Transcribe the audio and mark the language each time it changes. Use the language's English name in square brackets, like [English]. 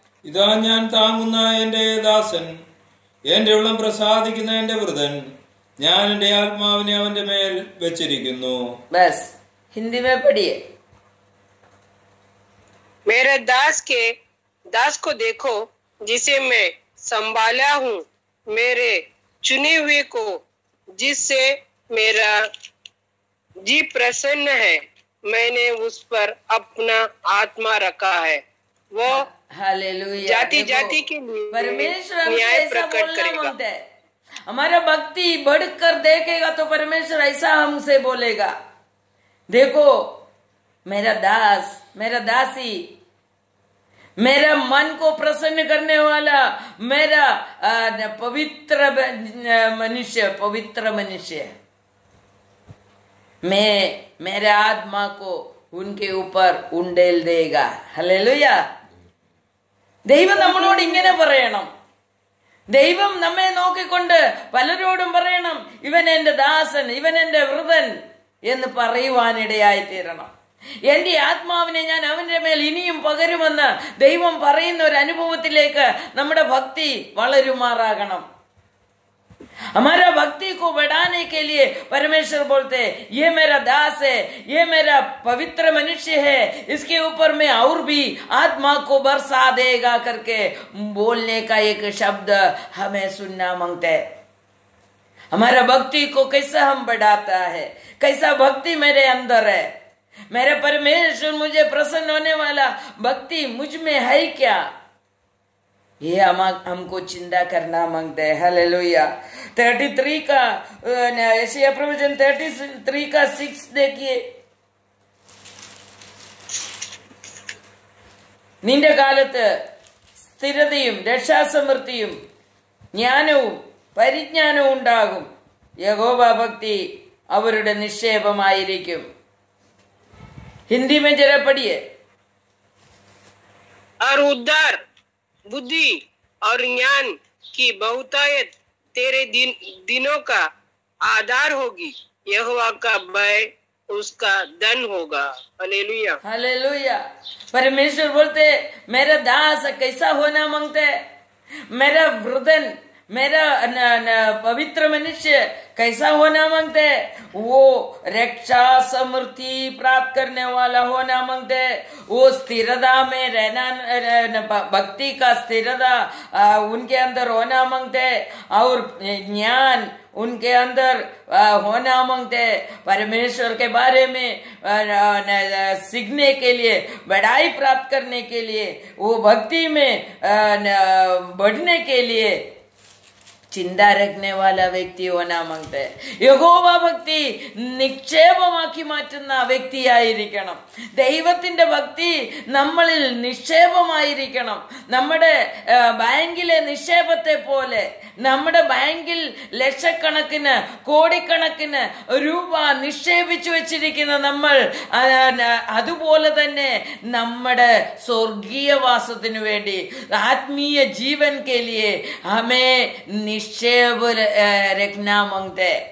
[Malayalam] ഇതാ ഞാൻ താങ്ങുന്ന എന്റെ ദാസൻ, എന്റെ ഉള്ളം പ്രസാദിക്കുന്ന എന്റെ വൃതൻ, ഞാൻ എന്റെ ആത്മാവിനെ അവന്റെ മേൽ വെച്ചിരിക്കുന്നു. [Hindi] बस हिंदी में पढ़िए। मेरे दास को देखो जिसे मैं संभाला हूँ, मेरे चुने हुए को जिससे मेरा जी प्रसन्न है, मैंने उस पर अपना आत्मा रखा है। वो हालेलुया। जाति जाति के परमेश्वर न्याय ऐसा प्रकट बोलना करेगा। मांगता है। हमारा भक्ति बढ़कर देखेगा तो परमेश्वर ऐसा हमसे बोलेगा, देखो मेरा दास, मेरा दासी, मेरा मन को प्रसन्न करने वाला, मेरा पवित्र मनुष्य, मैं मेरे आत्मा को उनके ऊपर उंडेल देगा। [Malayalam] हालेलुया। ദൈവം നമ്മളോട് ഇങ്ങനെ പറയണം. ദൈവം നമ്മെ നോക്കിക്കൊണ്ട് പലരോടും പറയണം, ഇവൻ എന്റെ ദാസൻ, ഇവൻ എന്റെ വൃതൻ എന്ന് പറയുവാനിടയായി തീരണം. എന്റെ ആത്മാവിനെ ഞാൻ അവന്റെ മേൽ ഇനിയും പകരുമെന്ന് ദൈവം പറയുന്ന ഒരു അനുഭവത്തിലേക്ക് നമ്മുടെ ഭക്തി വളരുമാറാകണം. [Hindi] हमारा भक्ति को बढ़ाने के लिए परमेश्वर बोलते हैं, ये मेरा दास है, ये मेरा पवित्र मनुष्य है, इसके ऊपर में और भी आत्मा को बरसा देगा करके बोलने का एक शब्द हमें सुनना मांगते हैं। हमारा भक्ति को कैसा हम बढ़ाता है, कैसा भक्ति मेरे अंदर है, मेरे परमेश्वर मुझे प्रसन्न होने वाला भक्ति मुझ में है क्या, ये हमको चिंता करना मांगते हैं। हालेलुया। 33 का यशायाह प्रवचन 33 का 6 देखिए। [Malayalam] നിന്റെ കാലത്ത് സ്ഥിരതയും രക്ഷാസമൃദ്ധിയും ജ്ഞാനവും പരിജ്ഞാനവും ഉണ്ടാകും, യഹോവ ഭക്തി അവരുടെ നിക്ഷേപമായിരിക്കും. [Hindi] हिंदी में जरा पढ़िए। और उद्धार, बुद्धि और ज्ञान की बहुतायत तेरे दिनों का आधार होगी, यहोवा का भय उसका धन होगा। हालेलुया। हालेलुया। परमेश्वर बोलते मेरा दास कैसा होना मांगते, मेरा वृद्धन, मेरा पवित्र मनुष्य कैसा होना मांगते, वो रक्षा समृद्धि प्राप्त करने वाला होना मांगते, वो स्थिरता में रहना, भक्ति का स्थिरता उनके अंदर होना मांगते, और ज्ञान उनके अंदर होना मांगते, परमेश्वर के बारे में सीखने के लिए, बढ़ाई प्राप्त करने के लिए, वो भक्ति में बढ़ने के लिए ചിന്ത രഖ്നെ വാല വ്യക്തി होना मांगते हैं. [Malayalam] യഹോവ ഭക്തി നിക്ഷേപമാക്കി മാറ്റുന്ന വ്യക്തിയായിരിക്കണം. ദൈവത്തിന്റെ ഭക്തി നമ്മളിൽ നിക്ഷേപമായിരിക്കണം. നമ്മുടെ ബാങ്കിലെ നിക്ഷേപത്തെ പോലെ, നമ്മുടെ ബാങ്കിൽ ലക്ഷക്കണക്കിന് കോടിക്കണക്കിന് രൂപ നിക്ഷേപിച്ചു വെച്ചിരിക്കുന്ന നമ്മൾ അതുപോലെ തന്നെ നമ്മുടെ സ്വർഗീയവാസത്തിനു വേണ്ടി, ആത്മീയ ജീവൻ [Hindi] के लिए हमें निक्षेप रखना मांगते.